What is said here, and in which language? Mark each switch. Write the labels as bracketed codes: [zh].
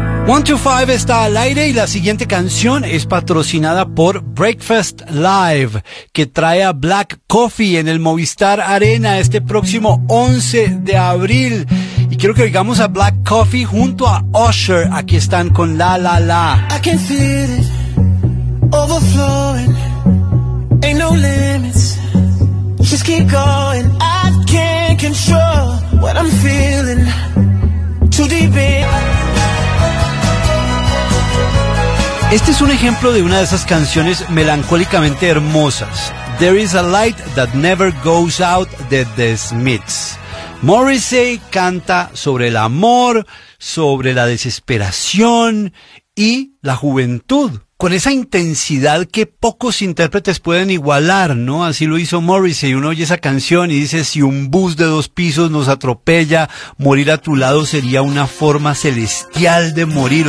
[es] One, two, five está al aire y la siguiente canción es patrocinada por Breakfast Live, que trae a Black Coffee en el Movistar Arena este próximo 11 de abril. Y quiero que oigamos a Black Coffee junto a Usher. Aquí están con La La La. [en] I can feel it overflowing. Ain't no limits. Just keep going. I can't control what I'm feeling. Too deep in. [es] Este es un ejemplo de una de esas canciones melancólicamente hermosas. There is a light that never goes out de The Smiths. Morrissey canta sobre el amor, sobre la desesperación y la juventud, con esa intensidad que pocos intérpretes pueden igualar, ¿no? Así lo hizo Morrissey. Uno oye esa canción y dice, si un bus de dos pisos nos atropella, morir a tu lado sería una forma celestial de morir.